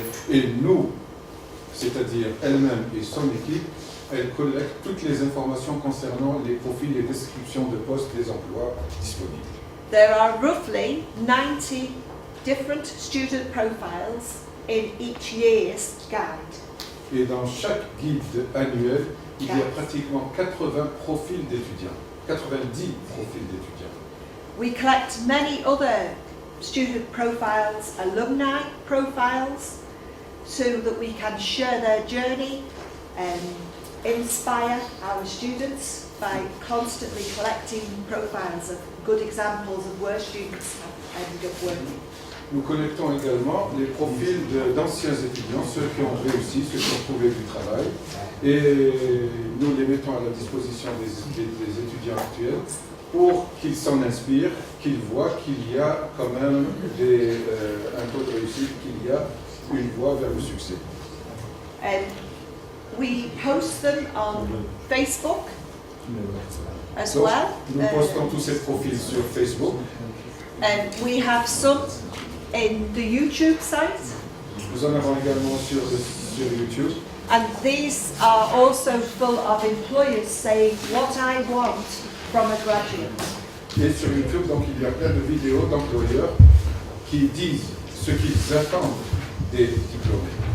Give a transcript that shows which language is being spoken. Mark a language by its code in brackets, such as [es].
[fr] Et nous, c'est-à-dire elle-même et son équipe, elle collecte toutes les informations concernant les profils et descriptions de postes des emplois disponibles. [en] There are roughly 90 different student profiles in each year's guide. [fr] Et dans chaque guide annuel, il y a pratiquement 80 profils d'étudiants, 90 profils d'étudiants. [en] We collect many other student profiles, alumni profiles, so that we can share their journey and inspire our students by constantly collecting profiles of good examples of where students have ended up working. [fr] Nous collectons également les profils d'anciens étudiants, ceux qui ont réussi, ceux qui ont trouvé du travail, et nous les mettons à la disposition des étudiants actuels pour qu'ils s'en inspirent, qu'ils voient qu'il y a quand même un taux de réussite, qu'il y a une voie vers le succès. [en] We post them on Facebook as [fr] Donc, [en] well. [fr] nous postons tous ces profils sur Facebook. [en] We have some in the YouTube site, [fr] Nous en avons également sur YouTube. [en] and these are also full of employers saying what I want from a graduate. [fr] Et sur YouTube, donc, il y a plein de vidéos d'employeurs qui disent ce qu'ils attendent des diplômés.